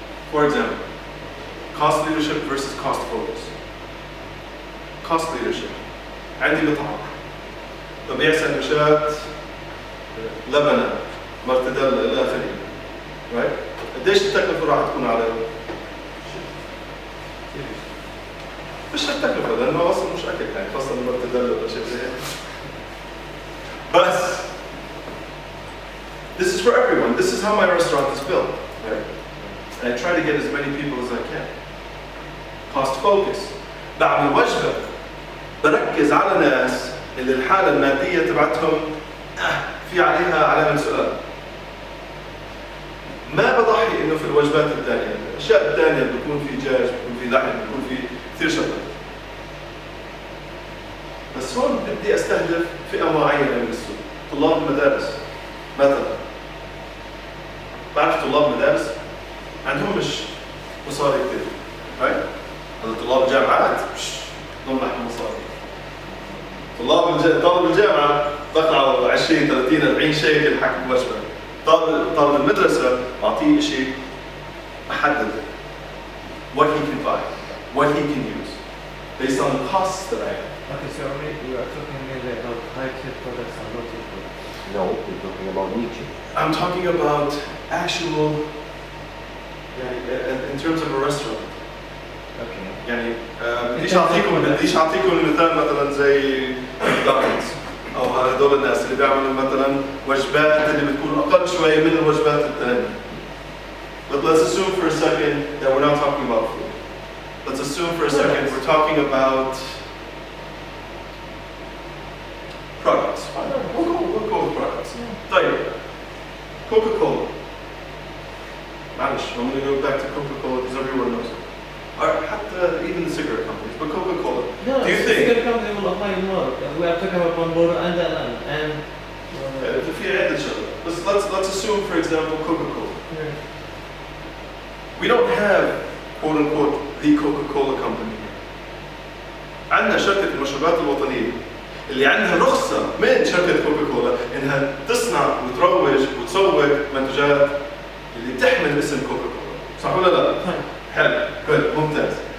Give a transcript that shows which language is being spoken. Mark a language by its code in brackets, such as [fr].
[en] For example, cost leadership versus cost focus. Cost leadership. [ar] عندي مطعم ببيع سندوتشات لبنة مرتديلا إلى آخره. [en] Right? [ar] قديش التكلفة راح تكون على مش التكلفة لأنه أصلا مش أكل يعني خاصة المرتديلا ولا شيء زي هيك. بس [en] this is for everyone. This is how my restaurant is built. Right? And I try to get as many people as I can. Cost focus. [ar] بعمل وجبة بركز على ناس اللي الحالة المادية تبعتهم في عليها علامة سؤال. ما بضحي انه في الوجبات الثانية، الاشياء الثانية بيكون في دجاج، بيكون في لحم، بيكون في كثير شغلات. بس هون بدي استهدف فئة معينة من السوق، طلاب المدارس مثلا. بعرف طلاب مدارس عندهم مش مصاري كثير. [en] right? [ar] هذا طلاب الجامعات بدهم لحم مصاري. طالب الجامعة بقطعه 20 30 40 شيكل حق وجبة. طالب المدرسة أعطيه شيء محدد. [en] What he can buy, what he can use, based on the costs that I have. Okay, so we are talking mainly about high-tier products and low-tier products. No, we're talking about niche. I'm talking about actual, in terms of a restaurant. Okay. [ar] يعني بديش أعطيكم مثال مثلا زي ماكدونالدز أو هذول الناس اللي بيعملوا مثلا وجبات اللي بتكون أقل شوية من الوجبات الثانية. [en] But let's assume for a second that we're not talking about food. Let's assume for a second we're talking about products. We'll go with products. [ar] طيب. [en] Coca-Cola. [ar] معلش, [en] I'm going to go back to Coca-Cola because everyone knows it. Or even the cigarette companies, but Coca-Cola. No, Do you think? cigarette company will apply more. We are talking about Marlboro and Alan and. [ar] في عدة شغلات. [en] Let's assume, for example, Coca-Cola. We don't have, quote unquote, the Coca-Cola company here. [ar] عندنا شركة المشروبات الوطنية اللي عندها رخصة من شركة كوكاكولا إنها تصنع وتروج وتسوق منتجات اللي تحمل اسم كوكاكولا، صح ولا لا؟ حلو، [en] good، [ar] ممتاز.